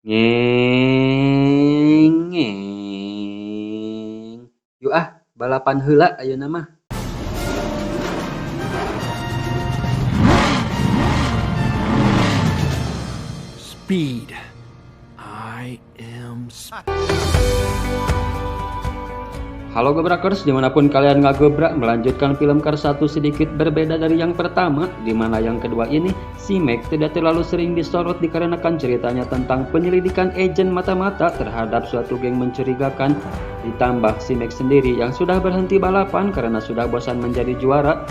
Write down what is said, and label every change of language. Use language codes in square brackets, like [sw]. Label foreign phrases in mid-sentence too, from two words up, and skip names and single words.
[su] Ngeng ngeng. Yuk ah, balapan heula ayeuna mah. Speed. [en] I am [id] Halo Gebrakers, dimanapun kalian ngagebrak, melanjutkan film Cars 1 sedikit berbeda dari yang pertama, dimana yang kedua ini, si Mac tidak terlalu sering disorot dikarenakan ceritanya tentang penyelidikan agen mata-mata terhadap suatu geng mencurigakan, ditambah si Mac sendiri yang sudah berhenti balapan karena sudah bosan menjadi juara.